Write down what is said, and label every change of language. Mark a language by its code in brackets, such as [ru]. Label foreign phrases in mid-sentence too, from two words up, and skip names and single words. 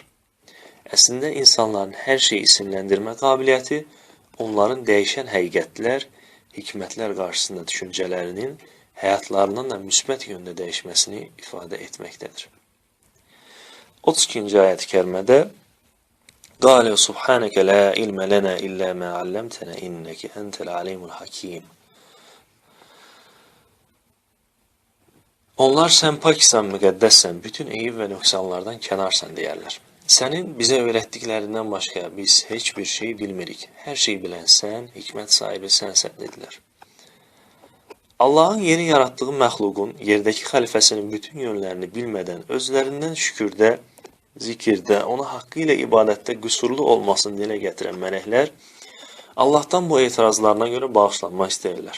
[az] Əslində insanların hər şeyi isimləndirmə qabiliyyəti onların dəyişən həqiqətlər, hikmətlər qarşısında düşüncələrinin həyatlarının da müsbət yöndə dəyişməsini ifadə etməkdədir. [ar] 32-ci ayət-i kərimədə قَالَ سُبْحَانَكَ لَا عِلْمَ لَنَا إِلَّا مَا عَلَّمْتَنَا إِنَّكَ أَنْتَ الْعَلِيمُ الْحَكِيمُ. [az] Onlar sən paksan, müqəddəssən, bütün eyib və nöqsanlardan kənarsan deyərlər. Sənin bizə öyrətdiklərindən başqa biz heç bir şey bilmirik. Hər şey bilən sən, hikmət sahibi sənsən dedilər. Allahın yeni yaratdığı məxluqun yerdəki xəlifəsinin bütün yönlərini bilmədən özlərindən şükürdə, zikirdə, ona haqqı ilə ibadətdə qüsurlu olmasını dilə gətirən mələklər Allahdan bu etirazlarına görə bağışlanma istəyirlər.